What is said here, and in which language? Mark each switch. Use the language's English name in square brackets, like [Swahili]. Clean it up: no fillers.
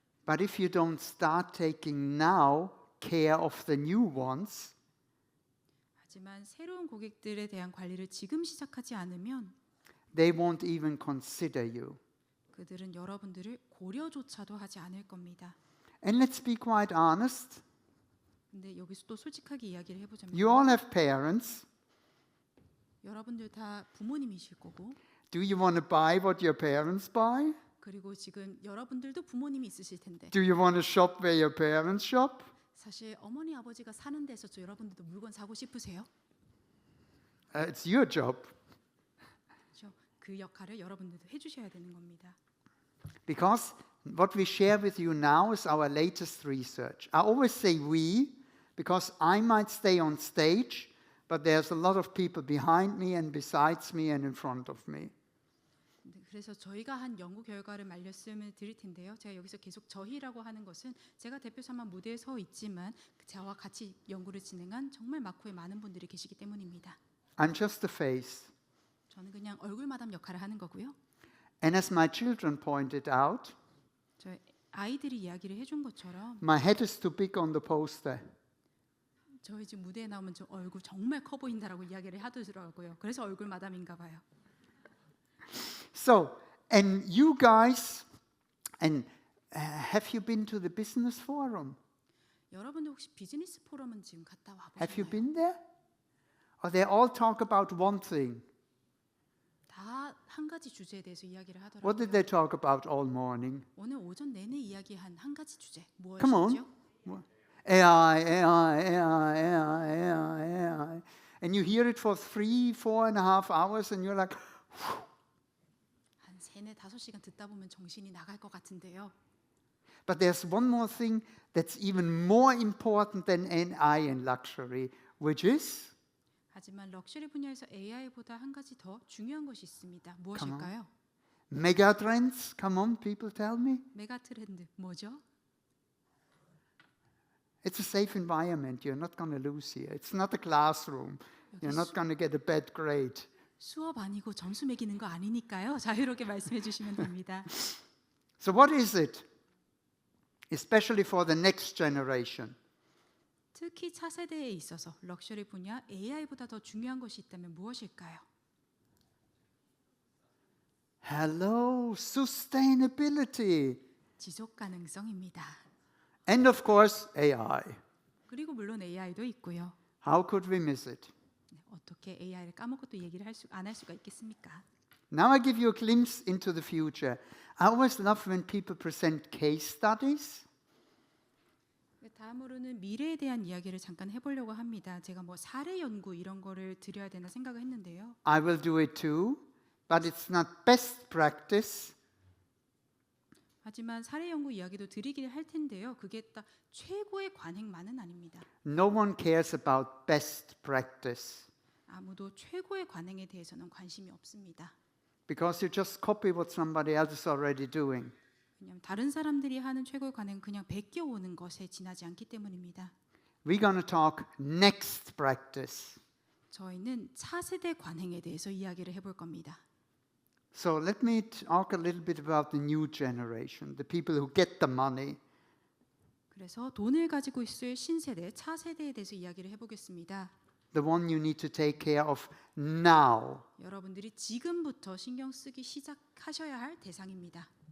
[English] But if you don't start taking now care of the new ones, [Korean] 하지만 새로운 고객들에 대한 관리를 지금 시작하지 않으면 [English] they won't even consider you. [Korean] 그들은 여러분들을 고려조차도 하지 않을 겁니다. [English] And let's be quite honest. [Korean] 근데 여기서 또 솔직하게 이야기를 해보자면 [English] You all have parents. [Korean] 여러분들 다 부모님이실 거고 [English] Do you want to buy what your parents buy? [Korean] 그리고 지금 여러분들도 부모님이 있으실 텐데 [English] Do you want to shop where your parents shop? [Korean] 사실 어머니 아버지가 사는 데서 저 여러분들도 물건 사고 싶으세요? [English] It's your job. [Korean] 그렇죠? 그 역할을 여러분들도 해주셔야 되는 겁니다. [English] Because what we share with you now is our latest research. I always say we because I might stay on stage, but there's a lot of people behind me and besides me and in front of me. [Korean] 그래서 저희가 한 연구 결과를 말씀을 드릴 텐데요. 제가 여기서 계속 저희라고 하는 것은 제가 대표 삼아 무대에 서 있지만 저와 같이 연구를 진행한 정말 마코에 많은 분들이 계시기 때문입니다. [English] I'm just a face. [Korean] 저는 그냥 얼굴 마담 역할을 하는 거고요. [English] And as my children pointed out, [Korean] 저 아이들이 이야기를 해준 것처럼 [English] my head is too big on the poster. [Korean] 저희 지금 무대에 나오면 저 얼굴 정말 커 보인다라고 이야기를 하더라고요. 그래서 얼굴 마담인가 봐요. [English] So, and you guys, and have you been to the business forum? [Korean] 여러분들 혹시 비즈니스 포럼은 지금 갔다 와 [English] Have you [Korean] 보셨나요? [English] been there? Or they all talk about one thing? [Korean] 다 한 가지 주제에 대해서 이야기를 [English] What did [Korean] 하더라고요. [English] they talk about all morning? [Korean] 오늘 오전 내내 이야기한 한 가지 주제 [English] Come on. [Korean] 무엇이죠? [English] AI, AI, AI, AI, AI, AI. And you hear it for 3, 4.5 hours and you're like, [Korean] 한 3, 5시간 듣다 보면 정신이 나갈 것 같은데요. [English] but there's one more thing that's even more important than AI and luxury, which is [Korean] 하지만 럭셔리 분야에서 AI보다 한 가지 더 중요한 것이 있습니다. 무엇일까요? [English] megatrends. Come on, people tell me. [Korean] 메가 트렌드 뭐죠? [English] It's a safe environment. You're not going to lose here. It's not a classroom. You're not going to get a bad grade. [Korean] 수업 아니고 점수 매기는 거 아니니까요. 자유롭게 말씀해 주시면 됩니다. [English] So what is it? Especially for the next generation. [Korean] 특히 차세대에 있어서 럭셔리 분야 AI보다 더 중요한 것이 있다면 무엇일까요? [English] Hello, sustainability. [Korean] 지속 가능성입니다. [English] And of course, AI. [Korean] 그리고 물론 AI도 있고요. [English] How could we miss it? [Korean] 네, 어떻게 AI를 까먹고 또 얘기를 안 할 수가 있겠습니까? [English] Now I give you a glimpse into the future. I always love when people present case studies. [Korean] 다음으로는 미래에 대한 이야기를 잠깐 해보려고 합니다. 제가 뭐 사례 연구 이런 거를 드려야 되나 생각을 했는데요. [English] I will do it too, but it's not best practice. [Korean] 하지만 사례 연구 이야기도 드리긴 할 텐데요. 그게 딱 최고의 관행만은 아닙니다. [English] No one cares about best practice [Korean] 아무도 최고의 관행에 대해서는 관심이 없습니다. [English] because you just copy what somebody else is already doing. [Korean] 왜냐하면 다른 사람들이 하는 최고의 관행은 그냥 베껴오는 것에 지나지 않기 때문입니다. [English] We're going to talk next practice. [Korean] 저희는 차세대 관행에 대해서 이야기를 해볼 겁니다. [English] So let me talk a little bit about the new generation, the people who get the money. [Korean] 그래서 돈을 가지고 있을 신세대, 차세대에 대해서 이야기를 해보겠습니다. [English] The one you need to take care of now. [Korean] 여러분들이 지금부터 신경 쓰기 시작하셔야 할 대상입니다.